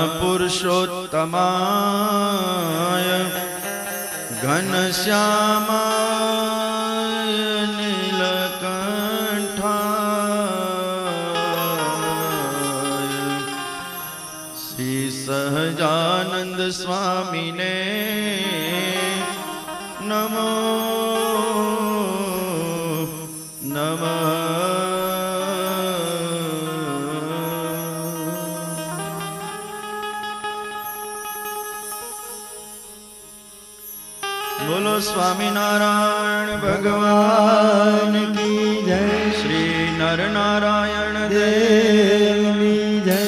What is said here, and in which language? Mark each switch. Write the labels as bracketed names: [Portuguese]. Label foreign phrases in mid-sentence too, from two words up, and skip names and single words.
[Sanskrit] पुरुषोत्तमाय घनश्यामाय नीलकंठाय श्री सहजानंद स्वामी ने नमो नमः। [Hindi] बोलो स्वामी नारायण भगवान की जय। श्री नर नारायण देव की जय।